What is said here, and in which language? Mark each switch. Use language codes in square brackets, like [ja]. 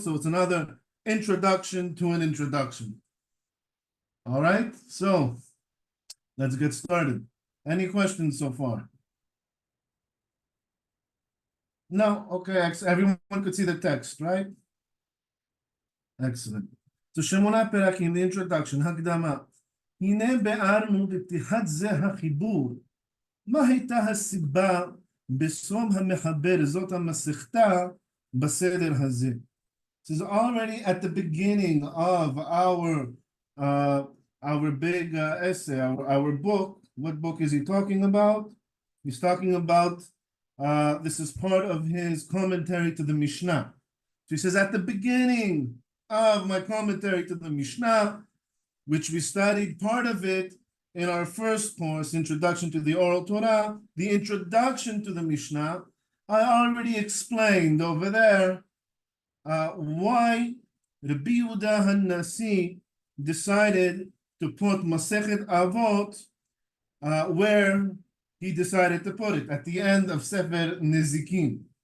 [en] So it's another introduction to an introduction. All right? So let's get started. Any questions so far? No? Okay, everyone could see the text, right? Excellent. So Shemona Perakim, the introduction, Hakdama. [he] הנה בארנו בפתיחת זה החיבור. מה הייתה הסיבה בסום המחבר זאת המסכתה בסדר הזה? [en] This is already at the beginning of our big essay, our book. What book is he talking about? He's talking about, this is part of his commentary to the Mishnah. So he says, at the beginning of my commentary to the Mishnah, which we studied part of it in our first course, Introduction to the Oral Torah, the introduction to the Mishnah, I already explained over there why Rabbi Yehuda HaNasi decided to put Masechet Avot where he decided to put it, at the end of Sefer Nezikin.